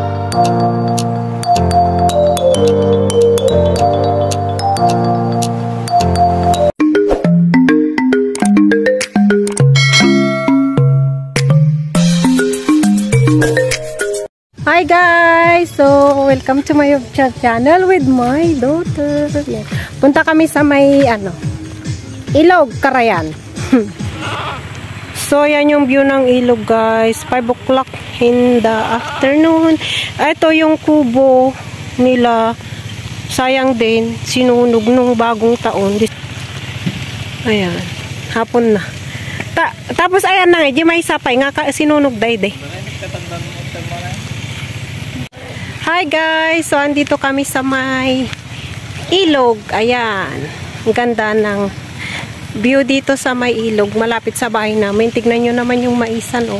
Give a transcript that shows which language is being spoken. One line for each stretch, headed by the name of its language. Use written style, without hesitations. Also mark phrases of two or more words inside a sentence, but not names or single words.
English: Hi guys! So, welcome to my channel with my daughter.
Filipino: Yan. Punta kami sa may, Ilog, Carayan. So, yan yung view ng ilog guys.
English: 5 o'clock in the afternoon.
Filipino: Ito yung kubo nila. Sayang din, sinunog nung bagong taon. Ayan, hapon na. Tapos ayan na nga, di may sapay nga sinunog day.
English: Hi guys!
Filipino: So, andito kami sa may ilog. Ayan. Ang ganda ng view dito sa may ilog. Malapit sa bahay namin. Tignan nyo naman yung maisan. Oh.